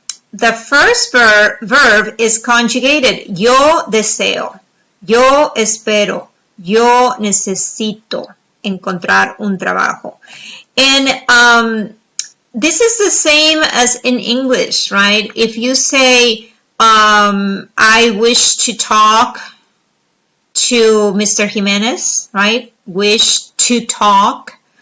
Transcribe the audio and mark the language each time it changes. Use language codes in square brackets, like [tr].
[en] The first verb is conjugated. [es] Yo deseo, yo espero, yo necesito encontrar un trabajo. [en] And this is the same as in English, right? If you say, I wish to talk to Mr. Jimenez, right? Wish to talk.